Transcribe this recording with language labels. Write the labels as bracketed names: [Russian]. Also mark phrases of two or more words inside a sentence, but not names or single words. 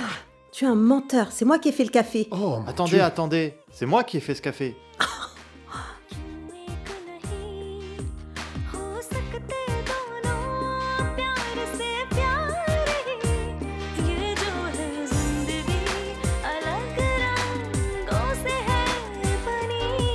[French] Tu es un menteur, c'est moi qui ai fait le café. Oh, mon Attendez, Dieu. attendez, c'est moi qui ai fait ce café. [Hindi] हो सकते दोनों प्यार से प्यारे ये जो है जिंदगी अलग रंगों से है बनी